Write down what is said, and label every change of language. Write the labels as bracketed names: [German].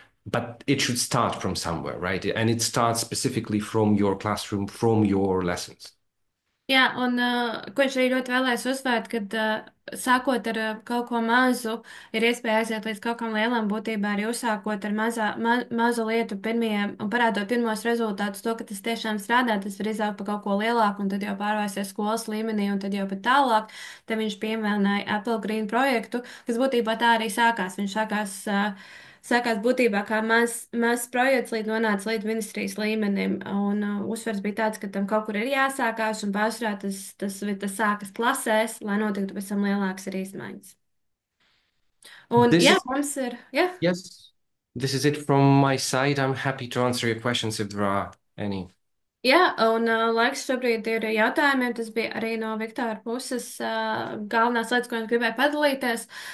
[English] But it should start from somewhere, right? And it starts specifically from your classroom, from your lessons. [Latvian] Jā, un ko viņš arī ļoti vēlēs uzsvērt, kad sākot ar kaut ko mazu, ir iespēja aiziet līdz kaut kam lielam, būtībā arī uzsākot ar mazu lietu pirmajiem un parādot pirmos rezultātus, to, ka tas tiešām strādā, tas var izaugt pa kaut ko lielāku un tad jau pārvērsties skolas līmenī un tad jau pat tālāk. Te viņš pieminēja Apple Green projektu, kas būtībā tā arī sākās. Viņš sākās būtībā kā mazs projekts, līdz nonāca līdz ministrijas līmenim. Un uzsvers bija tāds, ka tam kaut kur ir jāsākās, un pārsvarā tas sākas klasēs, lai notiktu pēc tam lielākas arī izmaiņas. Un [English] This [Latvian] jā, [English] is, [Latvian] mums ir, jā. [English] yes, this is it from my side. I'm happy to answer your questions if there are any. [Latvian] Jā, un laiks šobrīd ir jautājumiem. Tas bija arī no Viktora puses galvenās lietas, ko viņš gribēja padalīties.